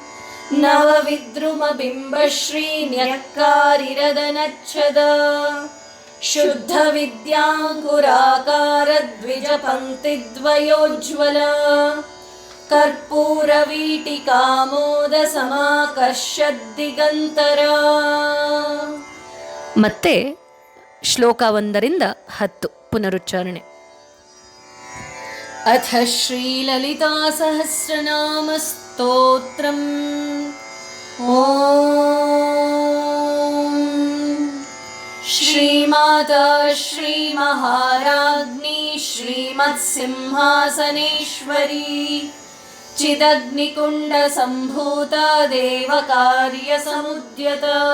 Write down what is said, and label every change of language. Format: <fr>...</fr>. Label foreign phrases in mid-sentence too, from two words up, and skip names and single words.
<sa>नवविद्रुमबिम्बश्रीन्यक्कारिरदनच्छदा शुद्धविद्याङ्कुराकारद्विजपङ्क्तिद्वयोज्ज्वला कर्पूरवीटिकामोदसमाकर्षद्दिगन्तरा.</sa> <kn>ಮತ್ತೆ ಶ್ಲೋಕ 1ರಿಂದ 10 ಪುನರುಚ್ಚಾರಣೆ.</kn> <sa>ಅಥ ಶ್ರೀಲಲಿತಾ ಸಹಸ್ರನಾಮ ಸ್ತೋತ್ರಂ. ಓಂ ಶ್ರೀಮಾತಾ ಶ್ರೀಮಹಾರಾಜ್ಞಿ ಶ್ರೀಮತ್ಸಿಂಹಾಸನೇಶ್ವರಿ ಚಿದಗ್ನಿಕುಂಡ ಸಂಭೂತ ದೇವಕಾರ್ಯಸಮುದ್ಯತ</sa>